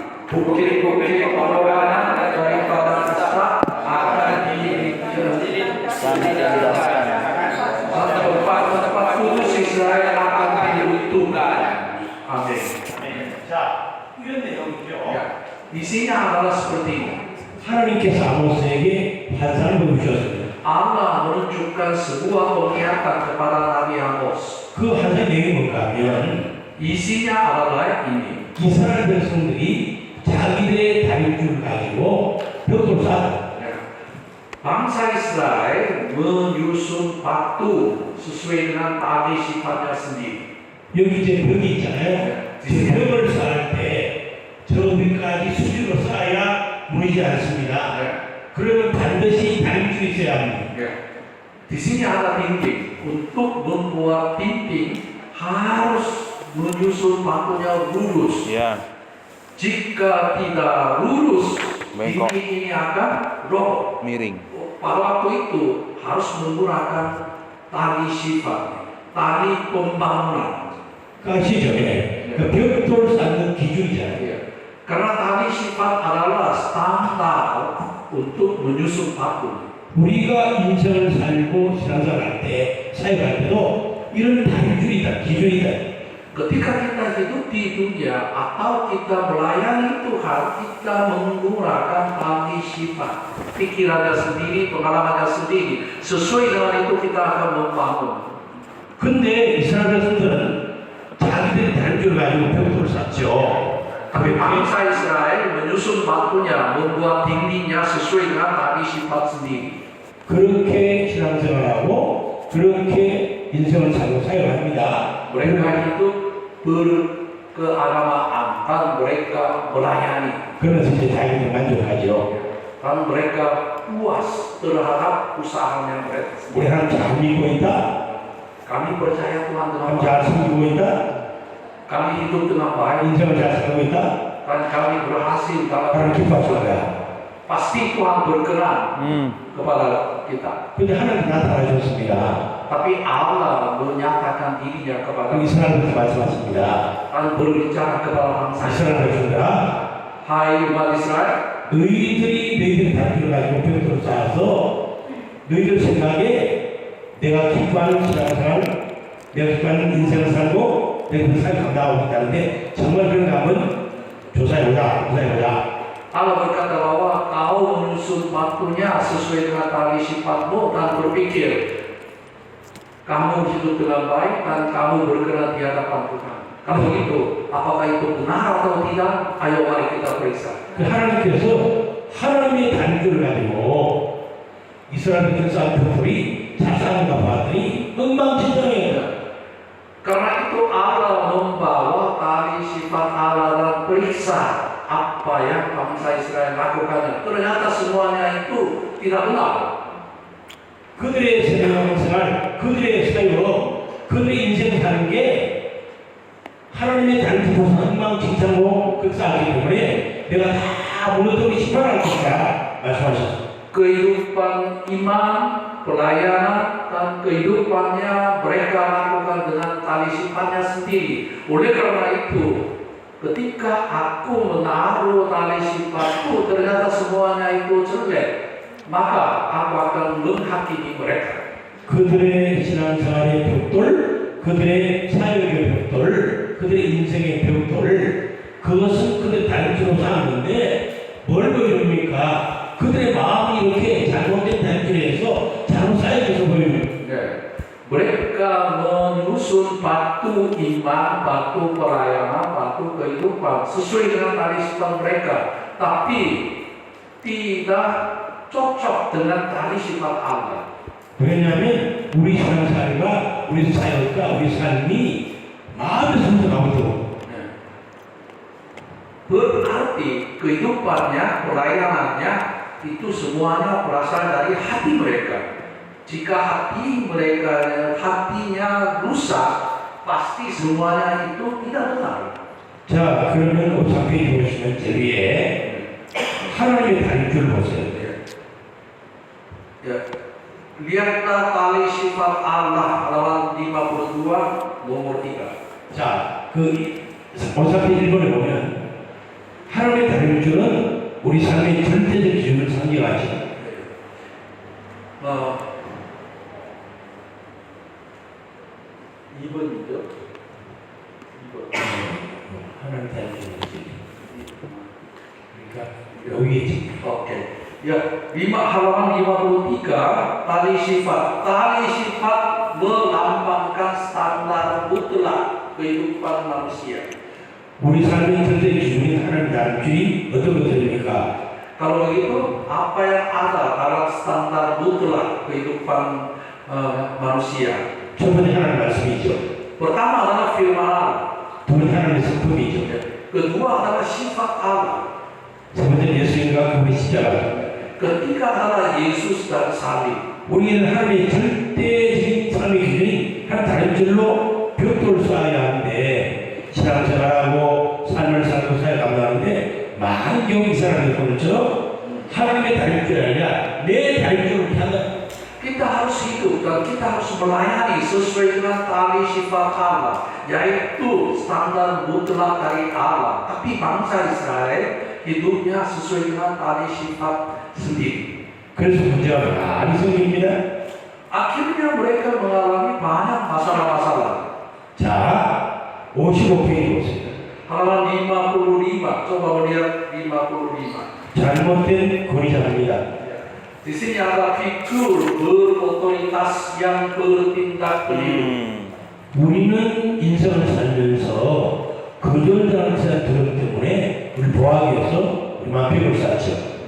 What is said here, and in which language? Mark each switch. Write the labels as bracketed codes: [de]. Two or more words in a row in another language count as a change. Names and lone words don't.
[id] bukti-bukti pengorbanan daripada Ishak akan dijelaskan. Tempat kudus Israel akan diruntuhkan. Amin. [ko] 자, 이런 내용이죠. [id] Isinya adalah seperti ini. [ko] 하나님께서 아모스에게 환상을 보여주셨습니다. [id] Allah menunjukkan sebuah penglihatan kepada Nabi Amos. [ko] 그 환상 내용이 뭔가 하면 [id] Isinya adalah ini. [ko] 이스라엘 백성들이 자기들의 다림줄을 가지고 벽돌을 쌓았다. [id] Bangsa Israel menyusun batu sesuai dengan tali sifatnya sendiri. [ko] 여기 이제 벽이 있잖아요. 그 벽을 쌓을 때 저 위까지 수직으로 쌓아야 무너지지 않습니다. 그러면 반드시 다림줄이 있어야 합니다. [id] Di sini ada dinding. Untuk membuat dinding harus menyusun batunya lurus. Jika tidak lurus, bengkok, dinding ini akan roboh. miring. Pada waktu itu harus menggunakan tali sifat, tali pembangunan. [ko] 아시죠? 그 벽돌 쌓는 기준이잖아요. [id] Karena tali sifat adalah standar untuk menyusun batu. [ko] 우리가 인생을 살고 신앙생활할 때, 사역할 때도 이런 다림줄이 있다, 기준이 있다. [id] Ketika kita hidup di dunia atau kita melayani Tuhan, kita menggunakan tali sifat, pikirannya sendiri, pengalamannya sendiri. Sesuai dengan itu kita akan membangun. [ko] 근데 이스라엘 백성들은 자기들이 다림줄을 가지고 벽돌을 쌓죠. [id] Tapi bangsa Israel menyusun batunya, membuat dindingnya sesuai dengan tali sifat sendiri. [ko] 그렇게 신앙생활하고 그렇게 인생을 살고 사역합니다. [id] Mereka hidup berkeagamaan dan mereka melayani. [ko] 그러면서 이제 자기들 만족하죠. [id] Dan mereka puas terhadap usahanya mereka. [ko] 우리 하나님 잘 믿고 있다. [id] Kami percaya Tuhan dengan [ko] 하나님 잘 [id] baik. [ko] 섬기고 있다. [id] Kami hidup dengan baik [ko] 인생을 잘 살고 있다. [id] dan kami berhasil dalam [ko] 하나님 기뻐하실 거야. [id] pasti Tuhan berkenan kepada kita. [ko] 근데 하나님 나타나 줬습니다. [id] Tapi Allah menyatakan dirinya kepada kita [ko] 이스라엘한테 말씀하십니다. [id] dan berbicara kepada bangsa [ko] 이스라엘 [id] Israel. [ko] 백성들아, [id] Hai umat Israel, [ko] 너희들의 다림줄을 가지고 벽돌을 쌓아서 너희들 생각에 내가 기뻐하는 신앙생활, 내가 기뻐하는 인생을 살고 내가 그 삶을 감당하고 있다는데 정말 그런가 하면 조사해보자. [id] Allah berkata bahwa kau menyusun batunya sesuai dengan tali sifatmu dan berpikir kamu hidup dengan baik dan kamu berkenan di hadapan Tuhan. Kalau begitu, apakah itu benar atau tidak? Ayo mari kita periksa. [ko] 그 하나님께서 하나님의 다림줄을 가지고 이스라엘 백성 쌓은 벽돌이 잘 쌓는가 봤더니 엉망진창이에요. [id] Karena itu Allah membawa tali sifat Allah dan periksa apa yang bangsa Israel lakukannya. Ternyata semuanya itu tidak benar. [ko] 그들의 신앙생활, 그들의 사역, 그들의 인생 사는 게 하나님의 다림줄에서 엉망진창으로 그 쌓기 때문에 내가 다 무너뜨리고 심판할 것이다 말씀하셨습니다. [id] Kehidupan iman, pelayanan, dan kehidupannya mereka lakukan dengan tali sifatnya sendiri. Oleh karena itu, ketika aku menaruh tali sifatku, ternyata semuanya itu jelek, maka aku akan menghakimi mereka. [ko] 그들의 신앙생활의 벽돌, 그들의 사역의 벽돌, 그들의 인생의 벽돌, 그것은 그들의 다림줄로 쌓았는데 뭘 보여줍니까? 그들의 마음이 이렇게 잘못된 다림줄에서 잘못 쌓여져서 보입니다. [id] Mereka menyusun batu iman, batu pelayanan, batu kehidupan sesuai dengan tali sifat mereka, tapi tidak cocok dengan tali sifat Allah. [ko] 왜냐하면 우리 신앙생활과 우리 사역과 우리 삶이 마음에서부터 나오도록 [id] Berarti kehidupannya, pelayanannya itu semuanya berasal dari hati mereka. Jika hatinya rusak, pasti semuanya itu tidak benar. [ko] 자, 그러면 53페이지 보시면 제 위에 하나님의 다림줄 보세요. [id] Ya. Lihatlah tali sifat Allah halaman 52 nomor 3. [ko] 자, 그 53페이지 1번에 보면 하나님의 다림줄은 우리 삶의 절대적 기준을 상징하죠. 2번이죠? 2번. 하나님 다림줄이지. 그러니까 여기에 지금 [id] Oke. Ya, halaman 53 tali sifat. Tali sifat melambangkan standar mutlak kehidupan manusia. [ko] 우리 삶의 절대 기준인 하나님 다림줄이 어떤 것들입니까? [id] Kalau begitu, apa yang ada dalam standar mutlak kehidupan manusia? [ko] 첫 번째 하나님 말씀이죠. [id] Pertama adalah firman Allah. [ko] 두 번째 하나님의 성품이죠. [id] Kedua adalah sifat Allah. [ko] 세 번째 예수님과 그분의 십자가. [id] Ketiga adalah Yesus dan salib. [ko] 우리는 하나님의 절대적인 삶의 기준이 하나님 다림줄로 벽돌을 쌓아야 하는데 신앙생활하고 삶을 살고 사회 감당하는데 많은 경우 이 사람들 보면서 하나님의 다림줄이 아니라 내 다림줄을 향한 [id] Kita harus hidup dan kita harus melayani sesuai dengan tali sifat Allah, yaitu standar mutlak dari Allah. Tapi bangsa Israel hidupnya sesuai dengan tali sifat sendiri. [ko] 그래서 문제가 많이 생깁니다. [id] Akhirnya mereka mengalami banyak masalah-masalah. [ko] 자, 55페이지 보세요. [id] Halaman 55, coba melihat 55. [ko] 잘못된 권위자입니다. [id] Di sini ada figur berotoritas yang bertindak keliru. [ko] 우리는 인생을 살면서 거절당한 사람들 때문에 우리 보호하기 위해서 우리 만병을 쌓죠.